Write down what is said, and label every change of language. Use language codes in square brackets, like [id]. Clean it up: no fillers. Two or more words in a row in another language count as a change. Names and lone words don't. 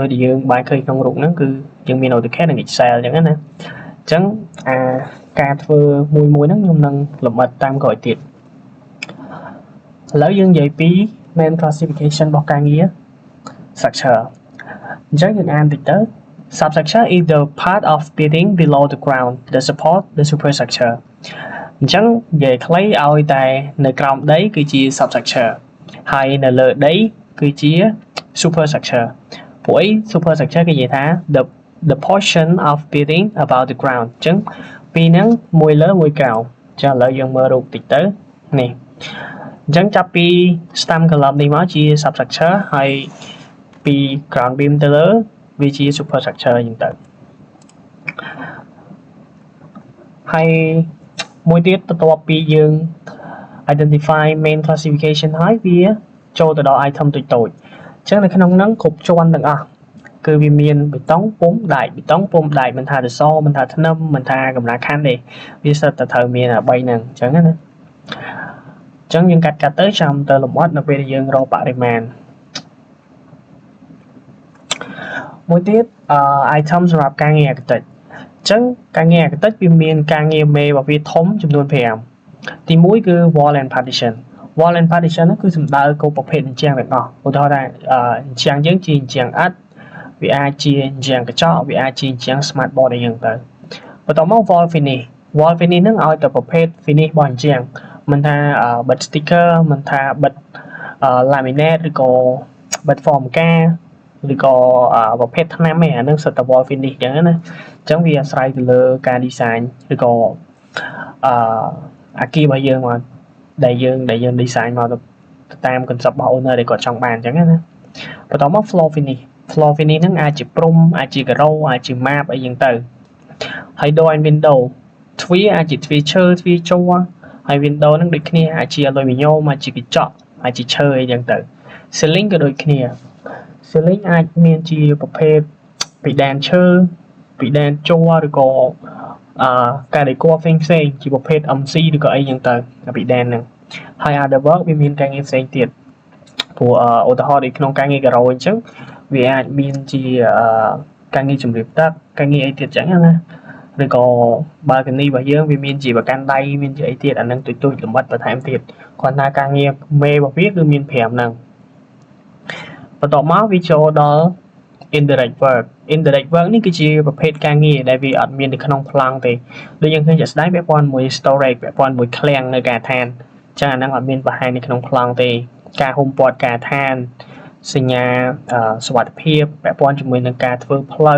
[km] ដែលយើងបានឃើញក្នុងរូបហ្នឹងគឺយើងមាន AutoCAD និង Excel អញ្ចឹងណាអញ្ចឹងការធ្វើមួយហ្នឹងខ្ញុំនឹងលម្អិតតាមក្រោយទៀតឥឡូវយើងនិយាយពី [en] main classification [km] របស់ការងារ structure អញ្ចឹងយើងអានតិចទៅ [en] substructure is the part of building below the ground that support [km] the superstructure អញ្ចឹងនិយាយខ្លីឲ្យតែនៅក្រោមដីគឺជា substructure ហើយនៅលើដីគឺជា superstructure ព្រោះអី superstructure គេនិយាយថា [en] the portion of building above the ground [km] អញ្ចឹងពីហ្នឹងមួយលើមួយក្រោមអញ្ចឹងឥឡូវយើងមើលរូបតិចទៅនេះអញ្ចឹងចាប់ពី [en] stem column [km] នេះមកជា substructure ហើយពី [en] ground beam [km] ទៅលើវាជា superstructure អញ្ចឹងទៅ ហើយមួយទៀតបន្ទាប់ពីយើង identify [en] main classification [km] ហើយវាចូលទៅដល់ item តូចៗអញ្ចឹងនៅក្នុងហ្នឹងគ្រប់ជាន់ទាំងអស់គឺវាមានបេតុងពុម្ពដែកបេតុងពុម្ពដែកមិនថាសសរមិនថាធ្នឹមមិនថាកម្រាលខណ្ឌទេវាសិតតែត្រូវមាន3ហ្នឹងអញ្ចឹងណាអញ្ចឹងយើងកាត់ទៅចាំទៅលម្អិតនៅពេលដែលយើងរកបរិមាណ មួយទៀតitem សម្រាប់ការងារឯកទេសអញ្ចឹងការងារឯកទេសវាមានការងារមេរបស់វាធំចំនួន5ទី1គឺ [en] wall and partition wall and partition [km] នោះគឺសំដៅគ្រប់ប្រភេទអញ្ចឹងទាំងអស់ឧទាហរណ៍ថាអញ្ចឹងយើងជាអញ្ចឹងឥដ្ឋវាអាចជាអញ្ចឹងកញ្ចក់វាអាចជាអញ្ចឹង [en] smart board [km] អីយ៉ាងទៅបន្ទាប់មក [en] wall finish [km] ហ្នឹងឲ្យតែប្រភេទ finish របស់អញ្ចឹងមិនថាបិទ sticker មិនថាបិទlaminate ឬក៏បិទ form ការឬក៏ប្រភេទថ្នាំឯអានឹងសិតតែ [en] wall finish [km] អញ្ចឹងណាអញ្ចឹងវាអាស្រ័យទៅលើការ design ឬក៏ អាគាររបស់យើងមកដែលយើង design មកទៅតាម concept របស់ owner ដែលគាត់ចង់បានអញ្ចឹងណាបន្ទាប់មក [en] floor finish [km] ហ្នឹងអាចជាព្រំអាចជាការ៉ូអាចជា map អីយ៉ាងទៅហើយ [en] door and window [km] ទ្វារអាចជាទ្វារឈើទ្វារជ័រហើយ window ហ្នឹងដូចគ្នាអាចជា aluminum អាចជាកញ្ចក់អាចជាឈើអីយ៉ាងទៅ ceiling ក៏ដូចគ្នា ceiling អាចមានជាប្រភេទពីដែនឈើពីដែន ជ័រឬក៏ការដេគ័រផ្សេងជាប្រភេទ MC ឬក៏អីយ៉ាងទៅពីដែនហ្នឹងហើយ [en] other work [km] វាមានការងារផ្សេងទៀតព្រោះឧទាហរណ៍ដូចក្នុងការងារការ៉ូអញ្ចឹងវាអាចមានជាការងារជំរាបទឹកការងារអីទៀតអញ្ចឹងណាឬក៏ balcony របស់យើងវាមានជាប្រកាន់ដៃមានជាអីទៀត អានឹងទូចលម្អិតបន្ថែមទៀតគាត់ថាការងារមេរបស់វាគឺមាន5ហ្នឹងបន្ទាប់មកវាចូលដល់ [en] indirect work [km] នេះគឺជាប្រភេទការងារដែលវាអត់មាននៅក្នុងប្លង់ទេដូចយើងឃើញជាក់ស្ដែងពាក់ព័ន្ធមួយ storage ពាក់ព័ន្ធមួយឃ្លាំងនៅការដ្ឋានអញ្ចឹងអាហ្នឹងអត់មានបង្ហាញនៅក្នុងប្លង់ទេការហុំព័ទ្ធការដ្ឋានសញ្ញាសុវត្ថិភាពពាក់ព័ន្ធជាមួយនឹងការធ្វើផ្លូវ